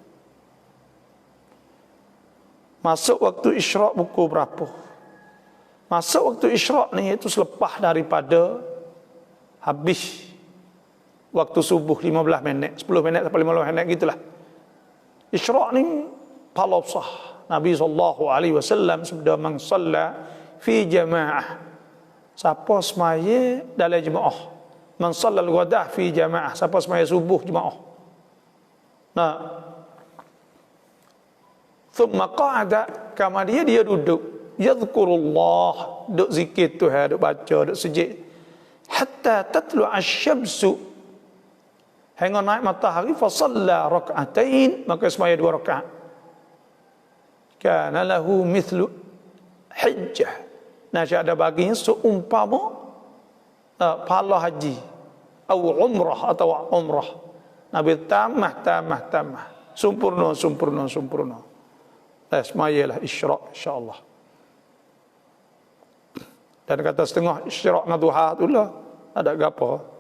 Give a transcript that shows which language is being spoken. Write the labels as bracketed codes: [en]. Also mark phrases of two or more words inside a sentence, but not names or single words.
[ms] Masuk waktu isyraq pukul berapa? Masuk waktu isyraq ni itu selepas daripada habis waktu subuh 15 minit, 10 minit sampai 15 minit gitulah. Isyraq ni pahala besar. Nabi SAW sabda [ar] من صلى في جماعة. [ms] Siapa semaya dalam jemaah. [ar] من صلى الغداة في جماعة. [ms] Siapa semaya subuh jemaah. Nah, [ar] ثم قعد, [ms] kemudian dia duduk, yadhkurullah, duk zikir Tuhan, duk baca, duk sujud, [ar] حتى تطلع الشمس, [ms] hingga naik matahari, [ar] فصلى ركعتين, [ms] maka semaya 2 rakaat. [ar] كان له مثل حجة, [ms] nasya ada baginya seumpama pahala haji atau umrah. Nabi tamah, sempurna. Semayalah isyraq insya-Allah. Dan kata setengah isyraq dengan duha tu lah ada gapo.